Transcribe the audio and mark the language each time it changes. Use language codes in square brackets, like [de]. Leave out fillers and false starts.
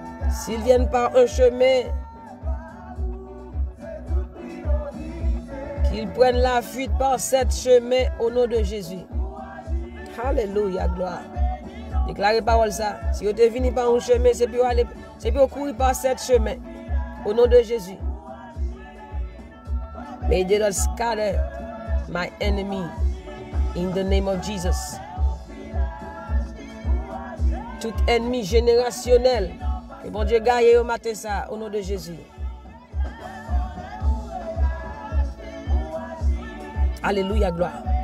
[fr] S'ils viennent par un chemin, qu'ils prennent la fuite par cet chemin au nom de Jésus. Alléluia, gloire. Déclarez parole ça. Si vous êtes venu par un chemin, c'est pour courir par cet chemin. Au nom de Jésus. [en] May the Lord scatter my enemy in the name of Jesus. [fr] Tout ennemi générationnel. Que bon Dieu gagne au matin ça. Au nom de Jésus. Alléluia, gloire.